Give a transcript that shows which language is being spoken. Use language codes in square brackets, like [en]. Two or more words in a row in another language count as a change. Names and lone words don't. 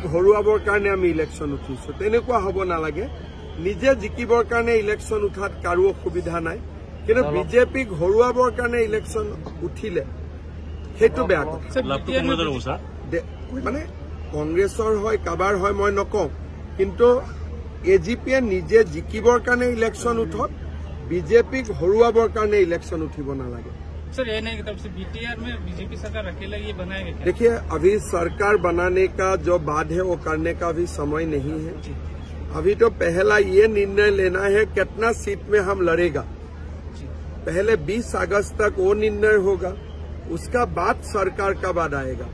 [as] হৰুৱাবৰ কাৰণে আমি ইলেকশ্যন উঠিছো তেনেকুৱা হ'ব নালাগে নিজে জিকিবৰ কাৰণে ইলেকশ্যন উঠাত কাৰো অসুবিধা নাই কিন্তু বিজেপিক হৰুৱাবৰ কাৰণে ইলেকশ্যন উঠিলে সেইটো বেয়া কথা মানে কংগ্ৰেছৰ হয় কাবাৰ হয় মই নকওঁ কিন্তু এজিপিয়ে নিজে জিকিবৰ কাৰণে ইলেকশ্যন উঠক বিজেপিক হৰুৱাবৰ কাৰণে ইলেকশ্যন উঠিব নালাগে [hi] सर ये नहीं तब से बीटीआर में बीजेपी सरकार अकेला ये बनाएगा क्या? देखिए अभी सरकार बनाने का जो बात है वो करने का भी समय नहीं है अभी तो पहला ये निर्णय लेना है कितना सीट में हम लड़ेगा पहले 20 अगस्त तक वो निर्णय होगा उसका बाद सरकार का बाद आएगा